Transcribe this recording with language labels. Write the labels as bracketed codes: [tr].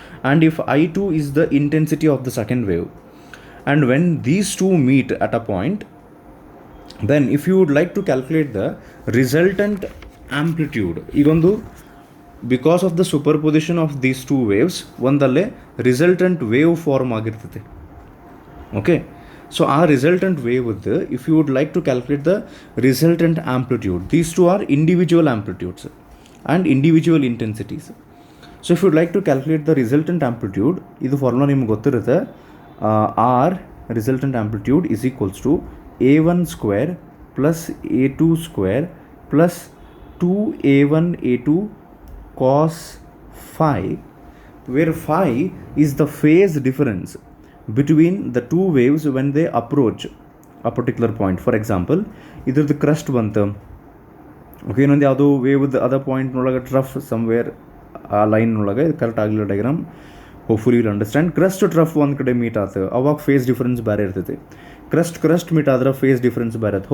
[en] and if I2 is the intensity of the second wave, and when these 2 meet at a point, then if you would like to calculate the resultant amplitude, ಈಗೊಂದು because of the superposition of these 2 waves [kn] ಒಂದಲ್ಲೇ resultant wave form ಆಗಿರ್ತೈತೆ. [en] Okay, so ಆ resultant ವೇವ್ದು if you would like to calculate the resultant amplitude, these 2 are individual amplitudes and individual intensities. So if you'd like to calculate the resultant amplitude, [kn] ಇದು formula ನಿಮ್ಗೆ ಗೊತ್ತಿರುತ್ತೆ. [en] R resultant amplitude is equals to A1 square plus A2 square plus 2A1 A2 cos phi, where phi is the phase difference between the 2 waves when they approach a particular point. For example, [kn] ಇದ್ರದ್ದು crust ಬಂತು, okay, ಇನ್ನೊಂದು ಯಾವುದೋ ವೇವ್ದು ಅದ ಪಾಯಿಂಟ್ನೊಳಗೆ trough somewhere ಆ ಲೈನ್ನೊಳಗೆ, ಇದು correct ಆಗಲಿಲ್ಲ diagram, [en] Hopefully will understand. [kn] Crust trough ಒಂದು ಕಡೆ ಮೀಟ್ ಆಗ್ತದೆ, ಅವಾಗ ಫೇಸ್ ಡಿಫ್ರೆನ್ಸ್ ಬೇರೆ ಇರ್ತೈತಿ. ಕ್ರಸ್ಟ್ ಮೀಟ್ ಆದ್ರೆ ಫೇಸ್ ಡಿಫ್ರೆನ್ಸ್ ಬೇರೆ ಇರ್ತದೆ.